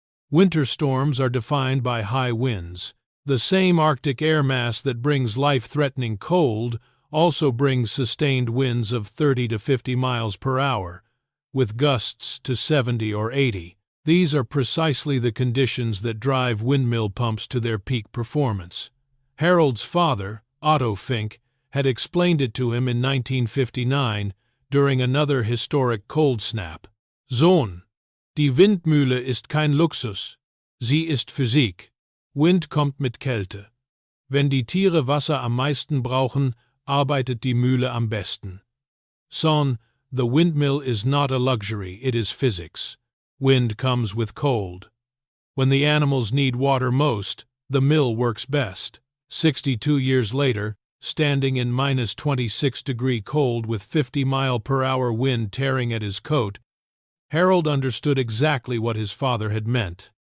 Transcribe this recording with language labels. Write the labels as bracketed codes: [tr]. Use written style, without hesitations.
[en] Winter storms are defined by high winds. The same Arctic air mass that brings life-threatening cold also brings sustained winds of 30 to 50 miles per hour, with gusts to 70 or 80. These are precisely the conditions that drive windmill pumps to their peak performance. Harold's father, Otto Fink, had explained it to him in 1959 during another historic cold snap. [de] Sohn, die Windmühle ist kein Luxus, sie ist Physik. Wind kommt mit Kälte. Wenn die Tiere Wasser am meisten brauchen, arbeitet die Mühle am besten. [en] Son, the windmill is not a luxury, it is physics. Wind comes with cold. When the animals need water most, the mill works best. 62 years later, standing in minus 26-degree cold with 50-mile-per-hour wind tearing at his coat, Harold understood exactly what his father had meant.